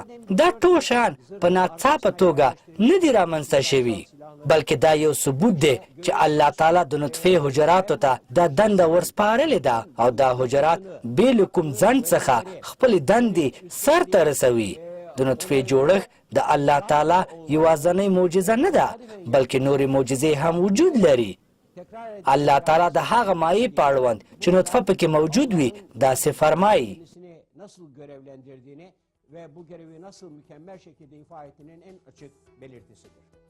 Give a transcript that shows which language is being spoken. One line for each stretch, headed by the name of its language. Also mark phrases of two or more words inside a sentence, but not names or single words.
Pashto: دا ټول شیان په ناڅاپه توګه نه دي رامنځته شوي بلکې دا یو ثبوت دی چې الله تعالی د نطفې حجراتو ته دا دنده ورسپارلې ده او دا حجرات بې له کوم ځنډ څخه خپلې دندې سرته رسوي. د نطفې جوړښت د الله تعالی یوازینۍ معجزه نه ده بلکې نورې معجزې هم وجود لري. الله تعالی د هغه مایع په اړوند چې نطفه پکې موجود وي داسې فرمایي
Turkish: nasıl görevlendirdiğini ve bu görevi nasıl mükemmel şekilde ifa ettiğinin en açık belirtisidir.